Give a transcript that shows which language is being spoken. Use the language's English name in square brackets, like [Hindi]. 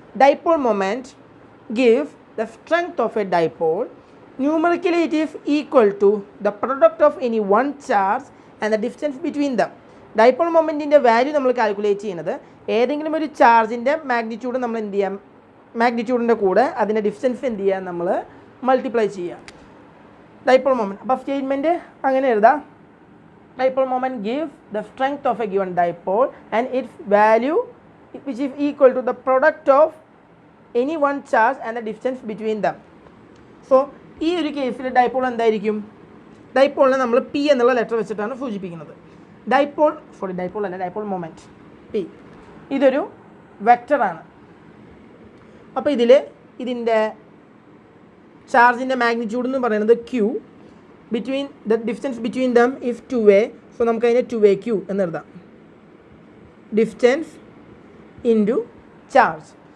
[English] Dipole moment give the strength of a dipole. Numerically it is equal to the product of any one charge and the distance between them. [Malayalam] Dipole മൊമെൻറ്റിൻ്റെ value നമ്മൾ calculate ചെയ്യുന്നത് ഏതെങ്കിലും ഒരു ചാർജിൻ്റെ magnitude നമ്മൾ എന്ത് ചെയ്യാം, മാഗ്നിറ്റ്യൂഡിൻ്റെ കൂടെ അതിൻ്റെ distance എന്ത് ചെയ്യാം, നമ്മൾ മൾട്ടിപ്ലൈ ചെയ്യാം. ഡൈപോൾ മൊമെൻറ്റ് അപ്പോൾ സ്റ്റേറ്റ്മെൻറ്റ് അങ്ങനെ എഴുതാം. [English] Dipole moment gives the strength of a given dipole and its value which is equal to the product of any one charge and the distance between them. [Malayalam] So ഈ ഒരു കേസിൽ dipole എന്തായിരിക്കും, ഡൈപോളിനെ നമ്മൾ P എന്നുള്ള letter വെച്ചിട്ടാണ് സൂചിപ്പിക്കുന്നത്. Dipole അല്ല, dipole moment P ഇതൊരു വെക്റ്ററാണ്. അപ്പോൾ ഇതിൻ്റെ ചാർജിൻ്റെ മാഗ്നിറ്റ്യൂഡ് എന്ന് പറയുന്നത് Q, [English] between the distance between them is 2a, [Malayalam] so നമുക്ക് അതിനെ 2aq എന്ന് എഴുതാം, ഡിസ്റ്റൻസ് ഇൻറ്റു ചാർജ്.